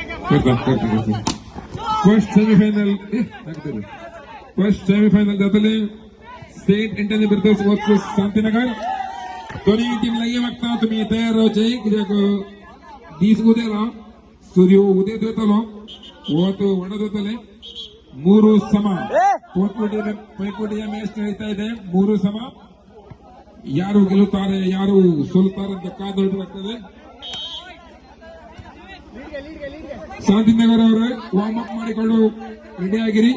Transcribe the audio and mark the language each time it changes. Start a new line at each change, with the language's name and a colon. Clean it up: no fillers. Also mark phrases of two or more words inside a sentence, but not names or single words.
Konkani: फर्स्ट सेमीफायनल जातले सेंट एंटनी ब्रदर्स वर्सेस शांतीनगर. दोन्ही टीमला ये मागता तुम्ही तयार रावचे कित्याक दीस उदेला सूर्य उदेत येतलो वत ಒಡೆದು ಹೋತಲೆ.
Kannada: 3 ಸಮ ಪೈಪೋಟಿಯ ಮ್ಯಾಚ್ ನಡೀತಾ ಇದೆ. 3 ಸಮ. ಯಾರು ಗೆಲ್ಲುತ್ತಾರೆ ಯಾರು ಸೋಲುತ್ತಾರೆ ಅಂತ ಕಾದೊಡ್ಬೇಕಾಗ್ತದೆ. ಶಾಂತಿನಗರ್ ಅವರೇ
English: warm up
Kannada: ಮಾಡಿಕೊಂಡು ರೆಡಿ ಆಗಿರಿ.